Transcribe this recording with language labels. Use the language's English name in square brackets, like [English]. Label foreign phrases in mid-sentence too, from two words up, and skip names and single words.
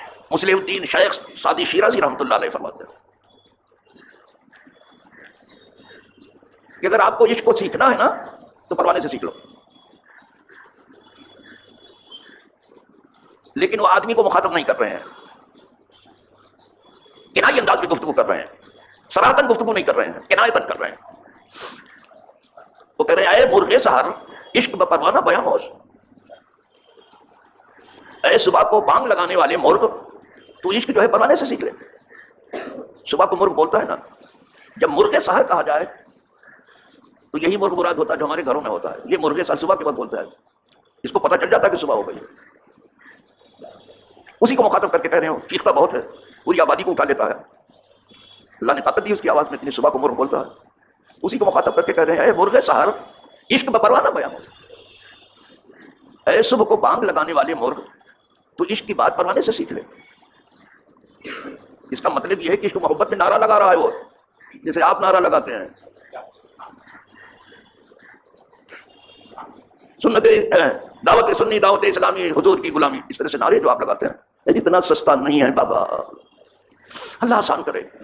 [Urdu] مسلم الدین شیخ سعدی شیرازی رحمۃ اللہ علیہ فرماتے ہیں کہ اگر آپ کو عشق کو سیکھنا ہے نا تو پروانے سے سیکھ لو، لیکن وہ آدمی کو مخاطب نہیں کر رہے ہیں، کنائی انداز میں گفتگو کر رہے ہیں، سراہتاً گفتگو نہیں کر رہے ہیں، کنایتاً کر رہے ہیں۔ وہ کہہ رہے ہیں [Persian] اے مرغ سحر عشق بپروانہ بیاموز، [Urdu] اے صبح کو بانگ لگانے والے مرغ تو عشق جو ہے پروانے سے سیکھ لے۔ صبح کو مرغ بولتا ہے نا، جب مرغ سحر کہا جائے تو یہی مرغ مراد ہوتا ہے جو ہمارے گھروں میں ہوتا ہے۔ یہ مرغ سحر صبح کے وقت بولتا ہے، اس کو پتہ چل جاتا ہے کہ صبح ہو گئی، اسی کو مخاطب کر کے کہہ رہے ہو چیختا بہت ہے، پوری آبادی کو اٹھا لیتا ہے، اللہ نے طاقت دی اس کی آواز میں، اتنی صبح کو مرغ بولتا ہے، اسی کو مخاطب کر کے کہہ رہے ہیں [Persian] اے مرغ سحر عشق بپروانہ بیاموز، [Urdu] اے صبح کو بانگ لگانے والے مرغ تو عشق کی بات پروانے سے سیکھ لے۔ اس کا مطلب یہ ہے کہ عشق محبت میں نعرہ لگا رہا ہے وہ، جیسے آپ نعرہ لگاتے ہیں سنت دعوت سنی دعوت اسلامی حضور کی غلامی، اس طرح سے نعرے جو آپ لگاتے ہیں اتنا سستا نہیں ہے بابا، اللہ آسان کرے۔